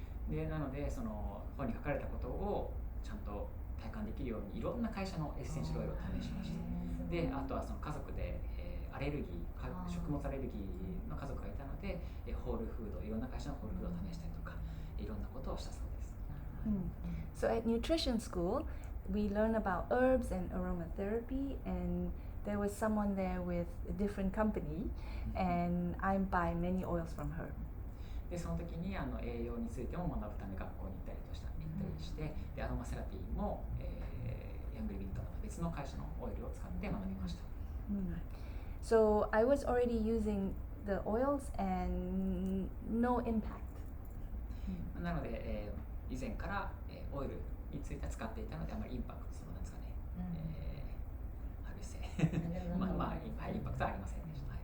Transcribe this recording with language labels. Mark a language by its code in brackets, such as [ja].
[ja] でなのでその本に書かれたことをちゃんと体感できるようにいろんな会社のエッセンシャルオイルを試しました。であとはその家族で、アレルギー食物アレルギーの家族がいたので、ホールフードいろんな会社のホールフードを試したりとかいろんなことをしたそうです。 [en] So at nutrition school, we learn about herbs and aromatherapy, and there was someone there with a different company, and I buy many oils from her. [ja] でその時に栄養についても学ぶため学校に行ったりして、でアロマセラピーも、ヤングリビングとは別の会社のオイルを使って学びました。 [en] So I was already using the oils and no impact. [ja] なので、以前から、オイルについて使っていたのであまりインパクトそのなんですかね、ハルセまあインパクトはありませんでした。